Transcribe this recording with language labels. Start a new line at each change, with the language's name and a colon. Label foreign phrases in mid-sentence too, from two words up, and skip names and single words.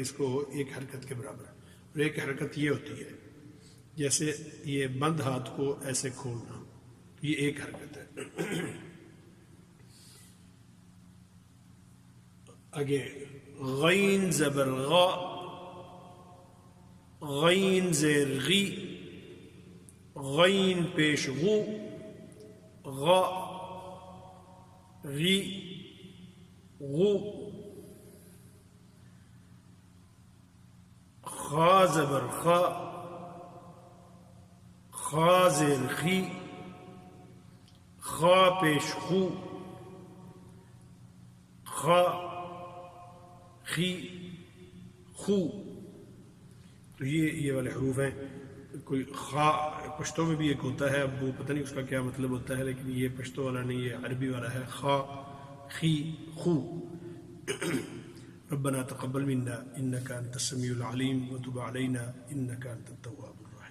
Urdu: اس کو ایک حرکت کے برابر، اور ایک حرکت یہ ہوتی ہے جیسے یہ بند ہاتھ کو ایسے کھولنا، یہ ایک حرکت ہے. آگے غین زبر غا، غین زیر غی، غین پیش غو، غا غی غو. خا زبر خا، خا زیر خی، خا پیش خو، خا خی خو. تو یہ والے حروف ہیں. کوئی خا پشتوں میں بھی ایک ہوتا ہے، اب وہ پتہ نہیں اس کا کیا مطلب ہوتا ہے، لیکن یہ پشتوں والا نہیں، یہ عربی والا ہے. خا خی خو.
Arabic: ربنا تقبل منا انك انت السميع العليم وتب علينا انك انت التواب